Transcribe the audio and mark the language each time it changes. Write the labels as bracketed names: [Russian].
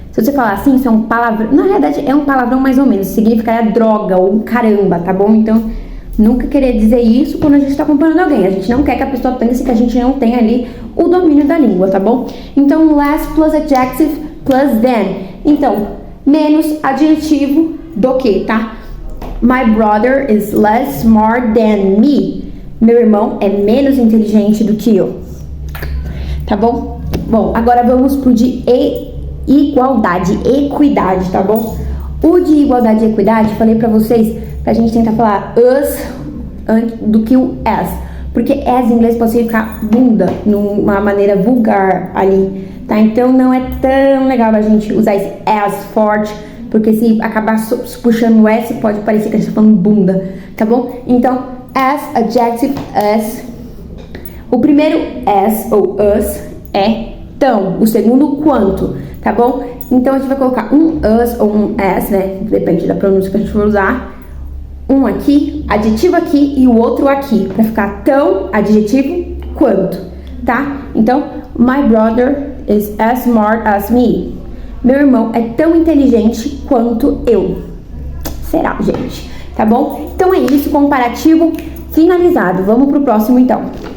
[Portuguese] Se você falar assim, isso é um palavrão. Na realidade, é um palavrão mais ou menos. Significaria droga ou caramba, tá bom? Então, nunca querer dizer isso quando a gente tá comparando alguém. A gente não quer que a pessoa pense que a gente não tem ali o domínio da língua, tá bom? Então, [English] less plus adjective plus than. [Portuguese] Então, menos adjetivo do que, tá? [English] My brother is less smart than me. [Portuguese] Meu irmão é menos inteligente do que eu. Tá bom? Bom, agora vamos pro de igualdade, equidade, tá bom? O de igualdade e equidade, falei pra vocês, pra gente tentar falar us do que o as. Porque as em inglês pode significar bunda, numa maneira vulgar ali, tá? Então não é tão legal a gente usar esse as forte, porque se acabar puxando o S, pode parecer que a gente tá falando bunda, tá bom? Então, [English] as, adjective, as. [Portuguese] O primeiro as ou us é tão, o segundo quanto, tá bom? Então a gente vai colocar um us ou um as, né? Depende da pronúncia que a gente for usar. Um aqui, adjetivo aqui e o outro aqui, pra ficar tão, adjetivo, quanto, tá? [English] Então, my brother is as smart as me. [Portuguese] Meu irmão é tão inteligente quanto eu. Será, gente? Tá bom? Então é isso, comparativo finalizado. Vamos pro próximo, então.